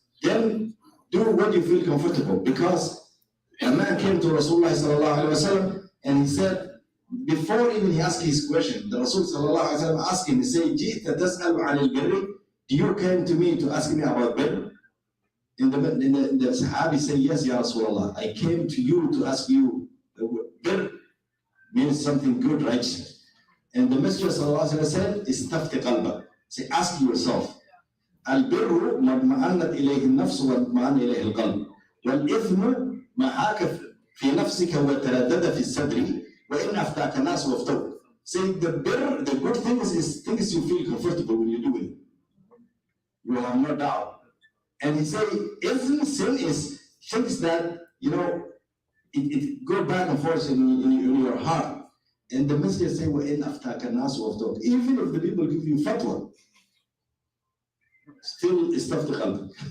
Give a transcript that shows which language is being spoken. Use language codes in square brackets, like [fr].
[en] Then do what you feel comfortable. Because a man came to Rasulullah sallallahu alaihi wasallam and he said, before even he asked his question, the Rasul sallallahu alaihi wasallam asked him, he said, [ar] "Ji'ta tas'alu 'anil birri?" [en] You came to me to ask me about birr? In the Sahabi said, "Yes, Ya Rasulullah, I came to you to ask you." Birr means something good, righteous. And the Messenger sallallahu alaihi wasallam said, [ar] "Istafti qalbak." [en] Say, ask yourself. [ar] البر ما اطمأنت إليه النفس واطمأن إليه القلب والإثم ما حاك في نفسك وتردد في الصدر وإن أفتاك الناس وافتوك. [en] Say the good things is things you feel comfortable when you do it. You have no doubt. And he said, sin is things that, it go back and forth in your heart. And the Messenger said, [ar] وَإِنْ أَفْتَاكَ النَّاسُ وَافْتَوْكَ. [en] Even if the people give you fatwa, still it's tough to help.